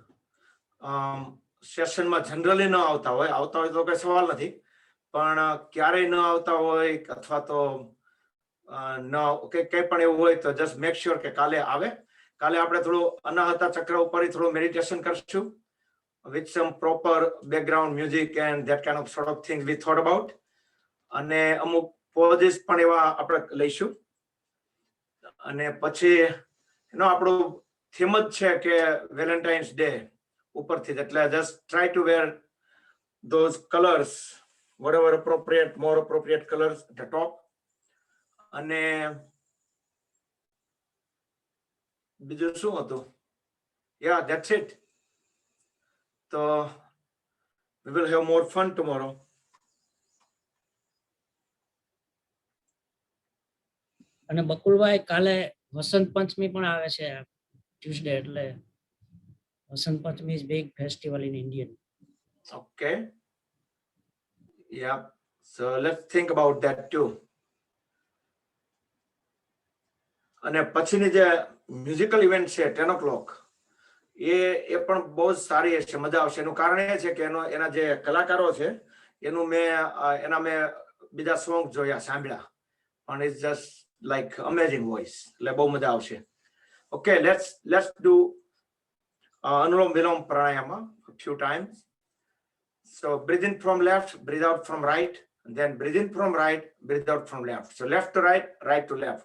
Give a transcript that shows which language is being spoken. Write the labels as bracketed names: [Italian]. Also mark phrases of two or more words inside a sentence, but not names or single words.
[Gujarati] સેશનમાં જનરલી ન આવતા હોય તો કઈ સવાલ નથી, પણ ક્યારેય ન આવતા હોય અથવા તો કઈ પણ એવું હોય તો [English] just make sure [Gujarati] કે કાલે આવે. કાલે આપણે થોડું અનાહતા ચક્ર ઉપર થોડું મેડિટેશન કરશું [English] with some proper background music and that kind of sort of things we thought about. [Gujarati] અને અમુક પોઝિસ પણ એવા આપણે લઈશું. અને પછી આપણું થીમ જ છે કે વેલેન્ટાઇન્સ ડે ઉપરથી, એટલે [English] just try to wear those colors, whatever appropriate, more appropriate colors at the top. [Gujarati] અને બીજું શું હતું? [English] Yeah, that's it. So we will have more fun tomorrow. [Gujarati] અને બકુલભાઈ કાલે વસંત પંચમી પણ આવે છે ટ્યુઝડે, એટલે વસંત પંચમી [English] is big festival in Indian. Okay. Yeah. So let's think about that too. [Gujarati] અને પછીની જે મ્યુઝિકલ ઇવેન્ટ છે 10 o'clock, એ પણ બહુ સારી છે, મજા આવશે. એનું કારણ એ છે કે એના જે કલાકારો છે મેં બીજા સોંગ જોયા, સાંભળ્યા, પણ [English] it's just like amazing voice, [Gujarati] એટલે બહુ મજા આવશે. [English] Okay, let's do Anulom Vilom Pranayama a few times. So breathe in from left, breathe out from right. And then breathe in from right, breathe out from left. So left to right, right to left.